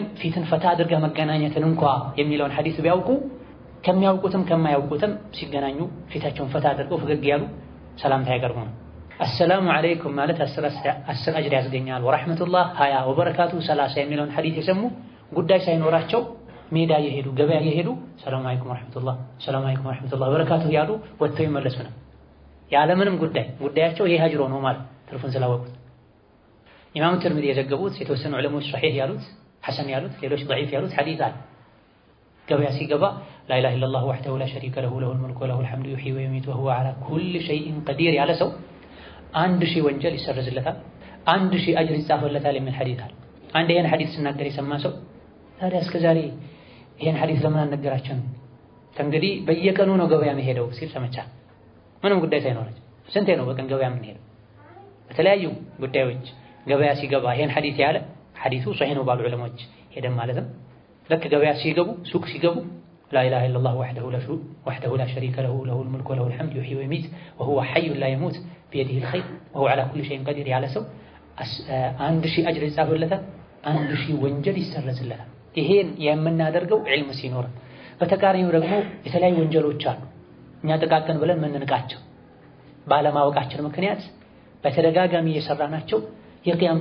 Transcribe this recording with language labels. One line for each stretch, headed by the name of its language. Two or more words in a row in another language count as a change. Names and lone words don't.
Amharic: ፊትን ፈታ አድርገህ መገናኘትን እንኳ የሚለውን ሐዲስ ቢያውቁ ከሚያውቁትም ከማያውቁትም ሲገናኙ ፊታቸውን ፈታ አድርገው ፈገግ ያሉ ሰላምታ ያቀርቡ ነው
Arabic: السلام عليكم
Amharic: ማለት 10 አጅር ያስገኛል ወራህመቱላህ 20 ወበረካቱ 30 የሚለውን ሐዲስ የሰሙ ጉዳይ ሳይኖራቸው ሜዳ የሄዱ ገበያ የሄዱ
Arabic: سلام عليكم ورحمة الله سلام عليكم ورحمة الله وبركاته
Amharic: ያሉ ወጥተው ይመለሱ ነው ያለምንም ጉዳያቸው ይሄ ሀጅሮ ነው ማለት ትርፉን ስላወቁት ኢማሙ ትርሚዚ የዘገቡት የተወሰኑ ዑለሞች ሷሂህ ያሉት ሐሰን ያሉት ሌሎች ضعيف ያሉት ሐዲስ አለ ገበያ ሲገባ
Arabic: لا اله الا الله وحده لا شريك له له الملك وله الحمد يحيي ويميت وهو على كل شيء قدير
Amharic: ያለ ሰው 1000 ወንጀል ይሰረዝለታል 1000 አጅር ይጻፍለታል የሚል ሐዲስ አለ አንድ ይሄን ሐዲስ ሲናገር የሰማ ሰው ታዲያ እስከዛሬ ይሄን ሐዲስ ለምን አልነገራችሁም ከእንግዲህ በየቀኑ ነው ገበያ መሄደው ሲል ሰምቻ ምንም ጉዳይ ሳይኖር ስንቴ ነው በቀን ገበያ የምንሄደው በተለያዩ ጉዳዮች ገበያ ሲገባ ይሄን ሐዲስ ያለ ሐዲሱ ሷሂህ ነው ባሉ ዑለሞች ሄደን ማለትም ለክ ገበያ ሲገቡ ሱቅ ሲገቡ
Arabic: لا اله الا الله وحده لا شريك له له الملك وله الحمد يحيي ويميت وهو حي لا يموت بيده الخير وهو على كل شيء قدير
Amharic: ያለ ሰው 1000 አጅር ይጻፍለታል 1000 ወንጀል ይሰረዝለታል ይሄን የምናደርገው ዒልም ሲኖር በተቃራኒው ደግሞ የተለያዩ ወንጀሎች አሉ እኛ ተቃቀን ብለን ምንንቃቸው ባለማወቃችን ምክንያት በተደጋጋሚ እየሰራናቸው የቂያም